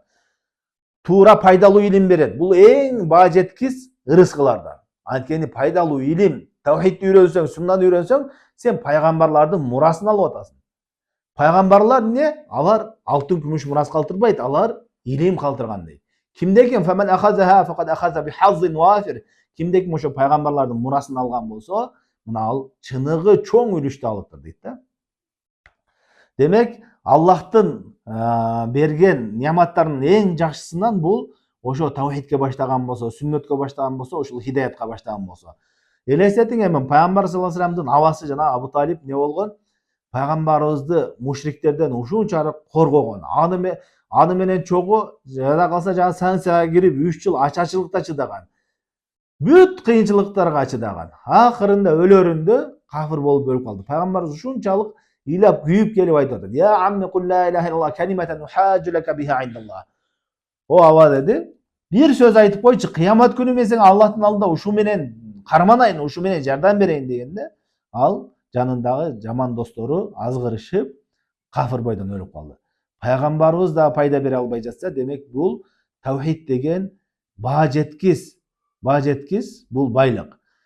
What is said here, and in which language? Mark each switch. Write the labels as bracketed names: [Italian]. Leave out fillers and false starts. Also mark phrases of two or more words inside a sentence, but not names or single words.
[Kyrgyz] Туура пайдалуу илим берет. Бул эң баа жеткис ырыскылардан. Анткени пайдалуу илим, тавхидти үйрөнсөң, суннаны үйрөнсөң, сен пайгамбарлардын мурасын алып атасың. Пайгамбарлар эмне? Алар алтын күмүш мурас калтырбайт, алар илим калтырган дейт. [Arabic] Кимдекен فمن أخذه فقد أخذ بحظ وافر. [Kyrgyz] Кимдекен ошо пайгамбарлардын мурасын алган болсо, мына ал чыныгы чоң үлүштү алыптыр дейт да. Демек, Аллахтын берген неаматтарынын эң жакшысынан бул ошо тавхидке баштаган болсо, сүннөткө баштаган болсо, ошол хидаятка баштаган болсо. Элестетиң эми пайгамбар [Arabic] صلى الله عليه وسلم [Kyrgyz] абасы жана Абу Талиб не болгон? Пайгамбарыбызды мушриктерден ушунчалык коргогон. Аны менен чогуу жада калса жана санкцияга кирип 3 жыл ачачылыкта чыдаган. Бүт кыйынчылыктарга чыдаган. Акырында өлөрүндө кафир болуп өлүп калды. Пайгамбарыбыз ушунчалык ыйлап күйүп келип айтып атат. [Arabic] يا عم قل لا إله إلا الله كلمة أحاج لك بها عند الله. [Kyrgyz] О аба деди. Бир сөз айтып койчу, кыямат күнү мен сага Аллахтын алдында ушу менен карманайын, ушу менен жардам берейин дегенде, ал жанындагы жаман достору азгырышып, кафир бойдон өлүп калды. Пайгамбарыбыз да пайда бере албай жатса, демек бул тавхид деген баа жеткис бул байлык.